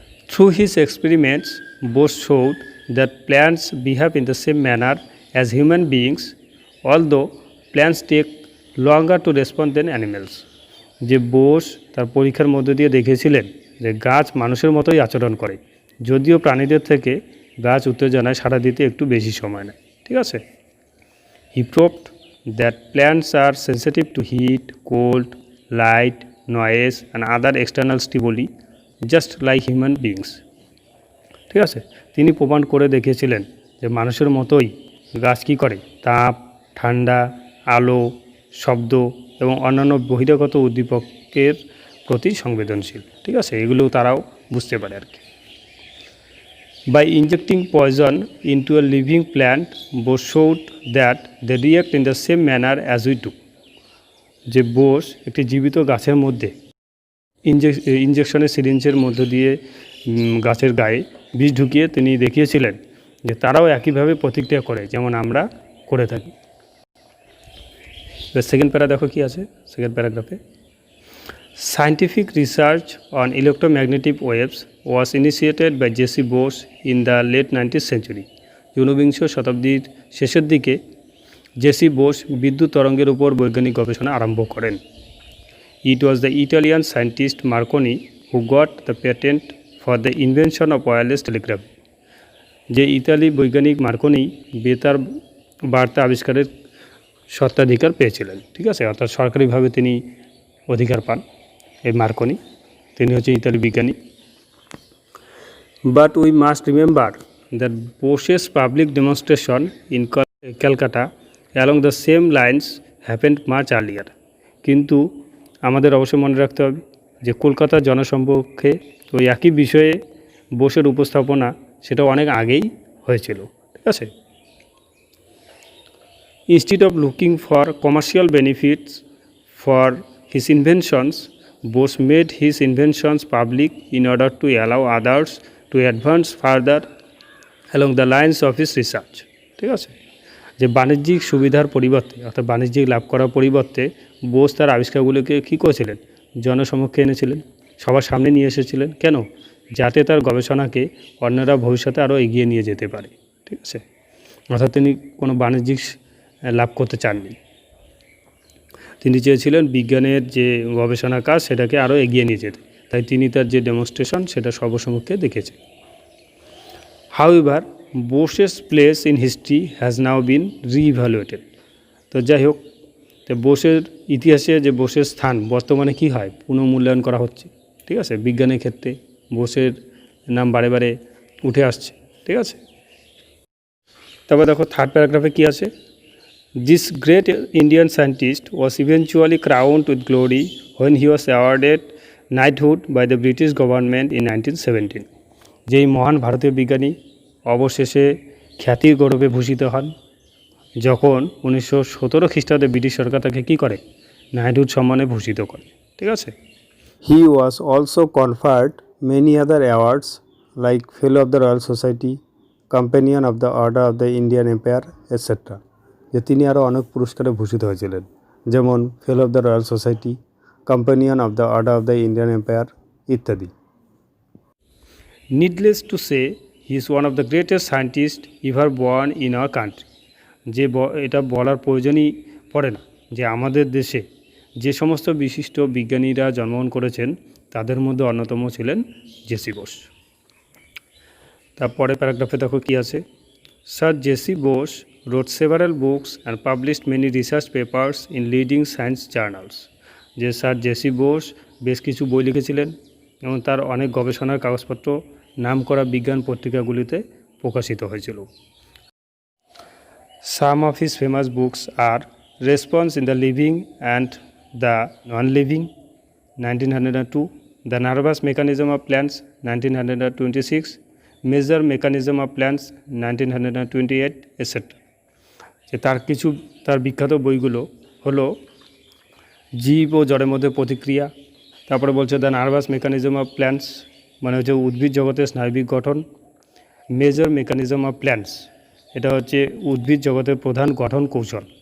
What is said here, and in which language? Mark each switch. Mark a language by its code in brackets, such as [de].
[en] through his experiments Bose showed that plants behave in the same manner as human beings, although plants take longer to respond than animals, [bn] যে বোস তার পরীক্ষার মধ্য দিয়ে দেখিয়েছিলেন যে গাছ মানুষের মতোই আচরণ করে, যদিও প্রাণীদের থেকে গাছ উত্তেজনায় সাড়া দিতে একটু বেশি সময় নেয়, ঠিক আছে। [en] He proved that plants are sensitive to heat, cold, light, noise and other external stimuli just like human beings, [bn] ঠিক আছে। তিনি প্রমাণ করে দেখিয়েছিলেন যে মানুষের মতোই গাছ কী করে, তাপ, ঠান্ডা, আলো, শব্দ এবং অন্যান্য বহিরাগত উদ্দীপকের প্রতি সংবেদনশীল, ঠিক আছে, এগুলো তারাও বুঝতে পারে আর কি। [en] By injecting poison into a living plant, Bose showed that they react in the same manner as we do. [bn] যে বোস একটি জীবিত গাছের মধ্যে ইঞ্জেকশনের সিরিঞ্জের মধ্য দিয়ে গাছের গায়ে বিষ ঢুকিয়ে তিনি দেখিয়েছিলেন যে তারাও একইভাবে প্রতিক্রিয়া করে যেমন আমরা করে থাকি। সেকেন্ড প্যারা দেখো কি আছে second প্যারাগ্রাফে। [en] Scientific research on electromagnetic waves was initiated by J.C. Bose in the late 19th century. [bn] ঊনবিংশ শতাব্দীর শেষের দিকে জেসি বোস বিদ্যুৎ তরঙ্গের উপর বৈজ্ঞানিক গবেষণা আরম্ভ করেন। [en] It was the Italian scientist Marconi who got the patent for the invention of wireless telegraphy. [bn] যে ইতালি বৈজ্ঞানিক মার্কনি বেতার বার্তা আবিষ্কারের স্বত্বাধিকার পেয়েছিলেন, ঠিক আছে, অর্থাৎ সরকারিভাবে তিনি অধিকার পান এই মার্কনি, তিনি হচ্ছে ইতালি বিজ্ঞানী। [en] But we must remember that Bose's public demonstration in Calcutta along the same lines happened much earlier. [bn] কিন্তু আমাদের অবশ্যই মনে রাখতে হবে যে কলকাতার জনসম্মুখে ওই একই বিষয়ে বোসের উপস্থাপনা সেটা অনেক আগেই হয়েছিল, ঠিক আছে। [en] instead of looking for commercial benefits for his inventions, Bose made his inventions public in order to allow others to advance further along the lines of his research, [bn] ঠিক আছে। যে বাণিজ্যিক সুবিধার পরিবর্তে অর্থাৎ বাণিজ্যিক লাভ করার পরিবর্তে বোস তার আবিষ্কারগুলোকে কী করেছিলেন, জনসমক্ষে এনেছিলেন, সবার সামনে নিয়ে এসেছিলেন। কেন? যাতে তার গবেষণাকে অন্যরা ভবিষ্যতে আরও এগিয়ে নিয়ে যেতে পারে, ঠিক আছে। অর্থাৎ তিনি কোনো বাণিজ্যিক লাভ করতে চাননি, তিনি চেয়েছিলেন বিজ্ঞানের যে গবেষণা কাজ সেটাকে আরও এগিয়ে নিয়ে যেতে, তাই তিনি তার যে ডেমনস্ট্রেশন সেটা সর্বসম্মুখে দেখেছেন। [en] However Bose's place in history has now been reevaluated. [bn] তো যাই হোক, তো বোসের ইতিহাসে যে বোসের স্থান বর্তমানে কী হয়, পুনর্মূল্যায়ন করা হচ্ছে, ঠিক আছে। বিজ্ঞানের ক্ষেত্রে বোসের নাম বারে বারে উঠে আসছে, ঠিক আছে। তারপর দেখো থার্ড প্যারাগ্রাফে কী আছে। [en] This great Indian scientist was eventually crowned with glory when he was awarded knighthood by the British government in 1917. [bn] যেই মহান ভারতীয় বিজ্ঞানী অবশেষে খ্যাতির গৌরবে ভূষিত হন যখন 1917 খ্রিস্টাব্দে ব্রিটিশ সরকার তাকে কী করে, নাইটহুড সম্মানে ভূষিত করে, ঠিক আছে। [en] He was also conferred many other awards like Fellow of the Royal Society, Companion of the Order of the Indian Empire, etc. [bn] যে তিনি আরও অনেক পুরস্কারে ভূষিত হয়েছিলেন, যেমন ফেলো of the royal society, companion of the order of the Indian empire ইত্যাদি। [en] Needless to say he is one of the greatest scientist ever born in our country. [bn] এটা বলার প্রয়োজনই পড়ে না যে আমাদের দেশে যে সমস্ত বিশিষ্ট বিজ্ঞানীরা জন্মগ্রহণ করেছেন তাদের মধ্যে অন্যতম ছিলেন জেসি বোস। তারপরে প্যারাগ্রাফে দেখো কী আছে, [en] Sir J C Bose wrote several books and published many research papers in leading science journals। [bn] যে স্যার জেসি বোস বেশ কিছু বই লিখেছিলেন এবং তার অনেক গবেষণার কাগজপত্র নামকরা বিজ্ঞান পত্রিকাগুলিতে প্রকাশিত হয়েছিল। [en] Some of his famous books are Response in the Living and the Non-Living 1902, The Nervous Mechanism of Plants 1926, Major Mechanism of Plants 1928, etc. [bn] যে তার বিখ্যাত বইগুলো হলো জীব ও জড়ের মধ্যে প্রতিক্রিয়া, তারপরে বলছে the nervous mechanism of plants মানে হচ্ছে উদ্ভিদ জগতের স্নায়বিক গঠন, মেজর মেকানিজম অফ প্ল্যান্টস এটা হচ্ছে উদ্ভিদ জগতের প্রধান গঠন কৌশল।